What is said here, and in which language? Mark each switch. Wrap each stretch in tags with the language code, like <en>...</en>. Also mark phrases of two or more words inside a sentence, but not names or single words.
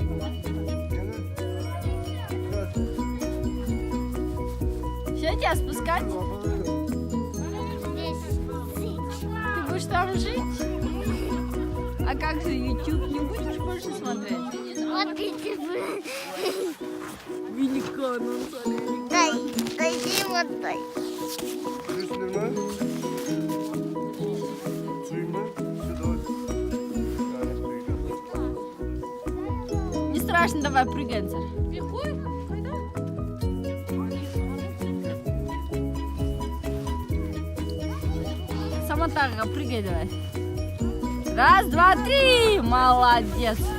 <ru>Все, тебя спускать? Ты будешь там жить? А как же YouTube? Не будешь больше смотреть? Вот иди. Великан, Ансар. Дай вот дай.</ru> <tr>Düştün mü? Suyun mu? Su da</tr> <ru>Не страшно, давай, прыгай, Ансар. Сама так, прыгай давай. Раз, два, три! Молодец!</ru>